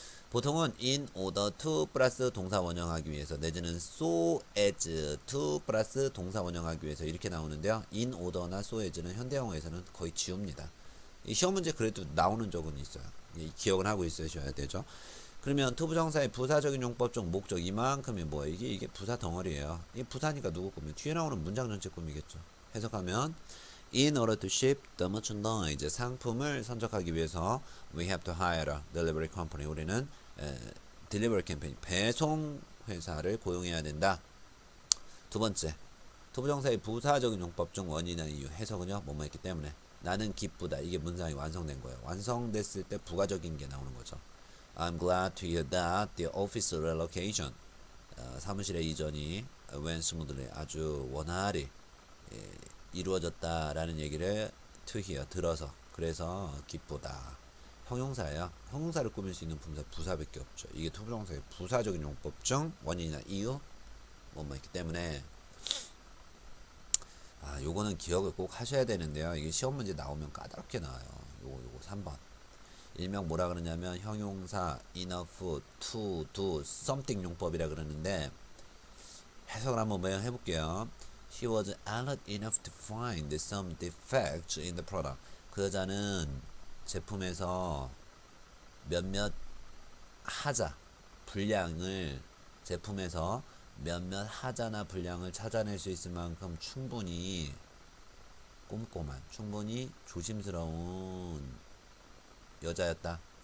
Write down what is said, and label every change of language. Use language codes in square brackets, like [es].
[ko] 보통은 [en] in order to [ko] 플러스 동사 원형하기 위해서 내지는 [en] so as to [ko] 플러스 동사 원형하기 위해서 이렇게 나오는데요. in order나 so as는 현대영어에서는 거의 지웁니다. 이 시험 문제 그래도 나오는 적은 있어요. 기억은 하고 있으셔야 되죠. 그러면 투부정사의 부사적인 용법 중 목적 이만큼이 뭐예요? 이게 부사 덩어리예요. 이 부사니까 누구 꾸며? 뒤에 나오는 문장 전체 꾸미겠죠. [en] 해석하면 in order to ship the merchandise [ko] 상품을 선적하기 위해서 [en] we have to hire a delivery company [ko] 우리는 [en] delivery campaign [ko] 배송 회사를 고용해야 된다. 두 번째 투부정사의 부사적인 용법 중 원인이나 이유 해석은요 뭐뭐 했기 때문에 나는 기쁘다 이게 문장이 완성된 거예요. 완성됐을 때 부가적인 게 나오는 거죠. [en] I'm glad to hear that the office relocation [ko] 사무실의 이전이 [en] went smoothly [ko] 아주 원활히 이루어졌다라는 얘기를 [en] to hear [ko] 들어서 그래서 기쁘다. 형용사예요. 형용사를 꾸밀 수 있는 부사밖에 없죠. 이게 투부정사의 부사적인 용법 중 원인이나 이유 뭐뭐 있기 때문에 요거는 기억을 꼭 하셔야 되는데요. 이게 시험 문제 나오면 까다롭게 나와요. 요거 3번. 일명 뭐라 그러냐면 형용사 [en] enough to do something [ko] 용법이라 그러는데 해석을 한번 해볼게요. [en] She was alert enough to find some defects in the product. [ko] 그 여자는 제품에서 몇몇 하자, 불량을 제품에서 몇몇 하자나 불량을 찾아낼 수 있을 만큼 충분히 꼼꼼한, 충분히 조심스러운 여자였다.